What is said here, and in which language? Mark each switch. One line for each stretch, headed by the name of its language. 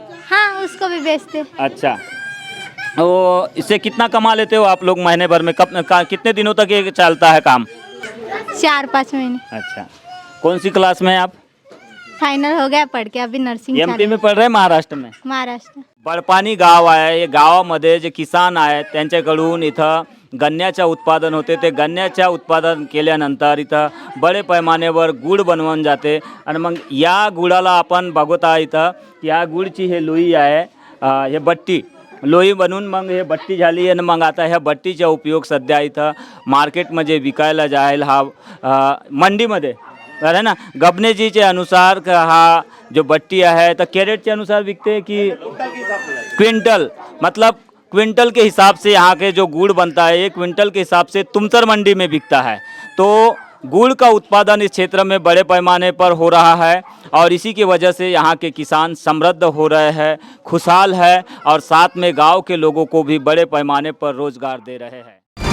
Hindi: हाँ, उसको भी बेचते। अच्छा, तो इससे कितना कमा लेते हो आप लोग महीने भर में? कितने दिनों तक ये चलता है काम? 4-5 महीने। अच्छा, कौन सी क्लास में हैं आप? फाइनल हो गया पढ़ के, अभी नर्सिंग एमपी में पढ़ रहे हैं, महाराष्ट्र में? महाराष्ट्र।
Marathi: बडपाणी गाव आहे, या गावामध्ये जे किसान आहेत त्यांच्याकडून इथं गन्न्याचं उत्पादन होते. ते गन्न्याचं उत्पादन केल्यानंतर इथं बडे पैमानेवर गुळ बनवून जाते आणि मग या गुळाला आपण बघत आहे इथं, या गुळची हे लोई आहे, हे बट्टी लोई बनवून मग हे बट्टी झाली आणि मग आता ह्या बट्टीचा उपयोग सध्या इथं मार्केटमध्ये विकायला जाईल.
Hindi: हा मंडीमध्ये तर है ना, गबनेजीचे अनुसार हा जो बट्टी है तो कैरेट के अनुसार बिकते हैं कि क्विंटल, मतलब क्विंटल के हिसाब से यहाँ के जो गुड़ बनता है, 1 क्विंटल के हिसाब से तुमसर मंडी में बिकता है. तो गुड़ का उत्पादन इस क्षेत्र में बड़े पैमाने पर हो रहा है और इसी की वजह से यहाँ के किसान समृद्ध हो रहे हैं, खुशहाल है और साथ में गांव के लोगों को भी बड़े पैमाने पर रोजगार दे रहे हैं.